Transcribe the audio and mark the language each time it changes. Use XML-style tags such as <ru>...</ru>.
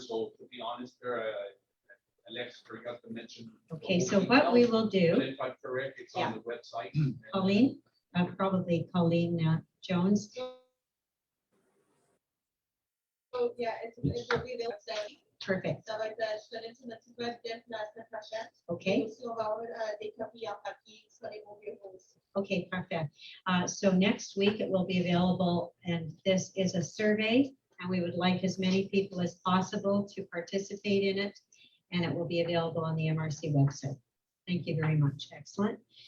<en>So to be honest, Alex forgot to mention. Okay, so what we will do. But if I'm correct, it's on the website. Colleen, probably Colleen Jones. So, yeah, it will be the website. Perfect.</en> <fr>Ça va être sur le site de notre web dès la semaine prochaine.</fr> <en>Okay.</en> <fr>Et aussi, on va avoir des copies en papier sur les beaux bureaux aussi.</fr> <en>Okay, perfect. So next week it will be available, and this is a survey, and we would like as many people as possible to participate in it, and it will be available on the MRC website. Thank you very much. Excellent.</en>